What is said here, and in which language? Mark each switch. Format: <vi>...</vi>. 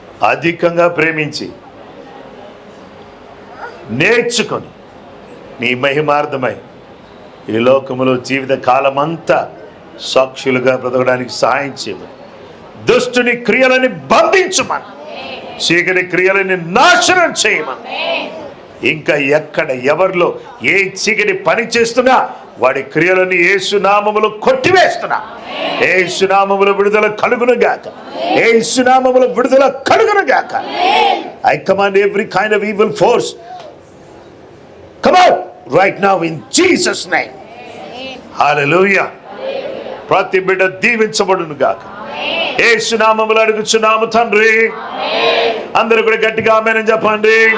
<te>అధికంగా ప్రేమించి నేర్చుకొని నీ మహిమార్థమై ఈ లోకములో జీవిత కాలమంతా సాక్షులుగా బ్రతకడానికి సహాయం చేయమని, దుష్టుని క్రియలని బంధించమని, చీకటి క్రియలని నాశనం చేయమని, ఇంకా ఎక్కడ ఎవరిలో ఏ చీకటి పని చేస్తున్నా వాడి క్రియలని యేసునామములో కొట్టివేస్తున్నా. యేసునామములో విడుదల కలుగును గాక, యేసునామములో విడుదల కలుగును గాక.</te> <en>I command every kind of evil force come out right now in Jesus name.</en> <te>Hallelujah. ప్రతి బిడ్డ దీవించబడును గాక. యేసునామములో అడుగుచున్నాము తండ్రి. అందరూ కూడా గట్టిగా ఆమేన్ అని చెప్పండి.</te>